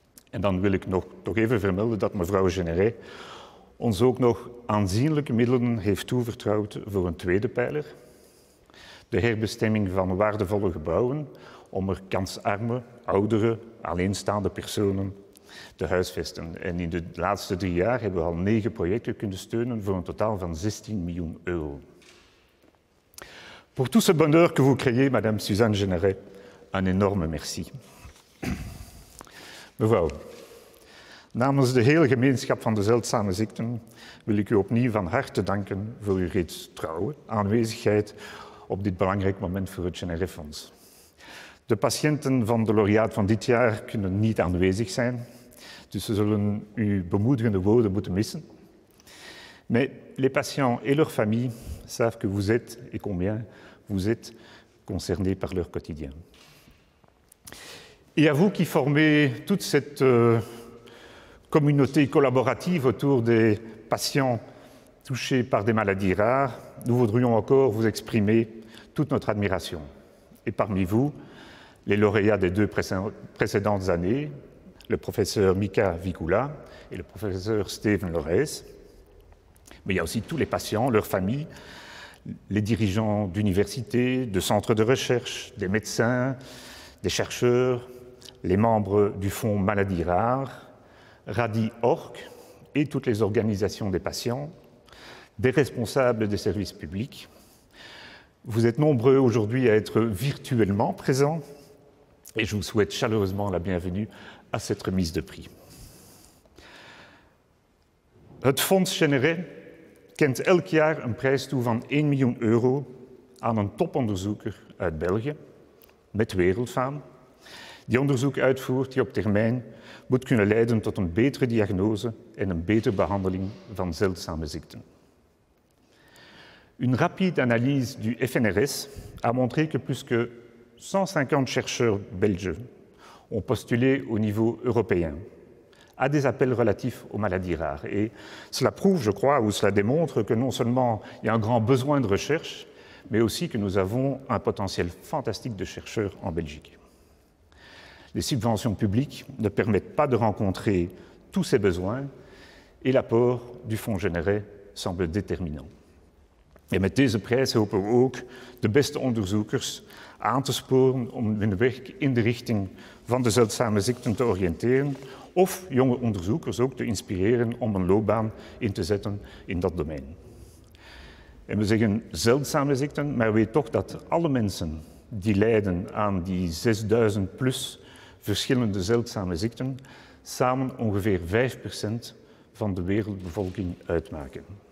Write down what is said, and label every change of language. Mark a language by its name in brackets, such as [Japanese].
[Dutch] En dan wil ik nog even vermelden dat mevrouw Généret ons ook nog aanzienlijke middelen heeft toevertrouwd voor een tweede pijler, de herbestemming van waardevolle gebouwen om er kansarme, oudere, alleenstaande personen te huisvesten. En in de laatste 3 jaar hebben we al 9 projecten kunnen steunen voor een totaal van 16 miljoen euro. [French] Pour tout ce bonheur que vous créez, Madame Suzanne Généret, un énorme merci. [Dutch] Mevrouw, namens de hele gemeenschap van de zeldzame ziekten wil ik u opnieuw van harte danken voor uw reeds trouwe aanwezigheid op dit belangrijk moment voor het Généret-fonds. De patiënten van de laureaat van dit jaar kunnen niet aanwezig zijn, dus ze zullen uw bemoedigende woorden moeten missen. [French] Mais les patients et leurs familles savent que vous êtes, et combien vous êtes, concernés par leur quotidien. Et à vous qui formez toute cette communauté collaborative autour des patients touchés par des maladies rares, nous voudrions encore vous exprimer toute notre admiration. Et parmi vous, les lauréats des 2 précédentes années, le professeur Mika Vikula et le professeur Steven Lorez. Mais il y a aussi tous les patients, leurs familles, les dirigeants d'universités, de centres de recherche, des médecins, des chercheurs, les membres du Fonds Maladies Rares, RADI-ORC et toutes les organisations des patients, des responsables des services publics. Vous êtes nombreux aujourd'hui à être virtuellement présents et je vous souhaite chaleureusement la bienvenue à cette remise de prix. [Dutch] Het Fonds Généret kent elk jaar een prijs toe van 1 miljoen euro aan een toponderzoeker uit België, met wereldfaam, die onderzoek uitvoert die op termijn moet kunnen leiden tot een betere diagnose en een betere behandeling van zeldzame ziekten. [French] Une rapide analyse du FNRS a montré que plus que 150 chercheurs belges ont postulé au niveau européen à des appels relatifs aux maladies rares. Et cela prouve, je crois, ou cela démontre que non seulement il y a un grand besoin de recherche, mais aussi que nous avons un potentiel fantastique de chercheurs en Belgique. Les subventions publiques ne permettent pas de rencontrer tous ces besoins et l'apport du Fonds Généret semble déterminant. [Dutch] En met deze prijs hopen we ook de beste onderzoekers aan te sporen om hun werk in de richting van de zeldzame ziekten te oriënteren of jonge onderzoekers ook te inspireren om een loopbaan in te zetten in dat domein. En we zeggen zeldzame ziekten, maar weet toch dat alle mensen die lijden aan die 6000 plus verschillende zeldzame ziekten samen ongeveer 5% van de wereldbevolking uitmaken.